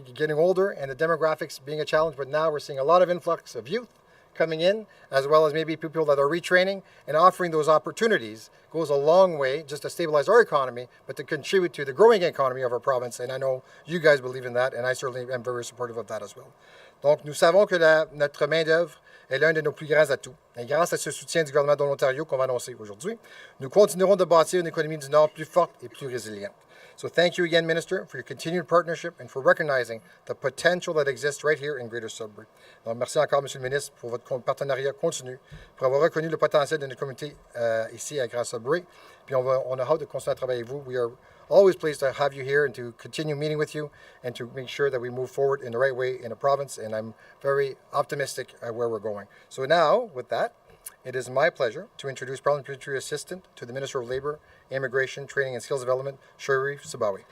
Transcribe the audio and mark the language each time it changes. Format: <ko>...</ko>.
<en>Getting older and the demographics being a challenge. But now we're seeing a lot of influx of youth coming in, as well as maybe people that are retraining, and offering those opportunities goes a long way just to stabilize our economy, but to contribute to the growing economy of our province. And I know you guys believe in that, and I certainly am very supportive of that as well.</en> <fr>Donc, nous savons que notre main-d'œuvre est l'un de nos plus grands atouts. Et grâce à ce soutien du gouvernement de l'Ontario qu'on va annoncer aujourd'hui, nous continuerons de bâtir une économie du Nord plus forte et plus résiliente.</fr> <en>So thank you again, Minister, for your continued partnership and for recognizing the potential that exists right here in Greater Sudbury.</en> <fr>Donc, merci encore, Monsieur le Ministre, pour votre partenariat continu, pour avoir reconnu le potentiel de notre communauté ici à Greater Sudbury. Puis on a hâte de continuer à travailler avec vous.</fr> <en>We are always pleased to have you here and to continue meeting with you and to make sure that we move forward in the right way in the province. And I'm very optimistic at where we're going. So now, with that, it is my pleasure to introduce Parliamentary Assistant to the Minister of Labour, Immigration, Training and Skills Development, Sharif Sabawi.</en>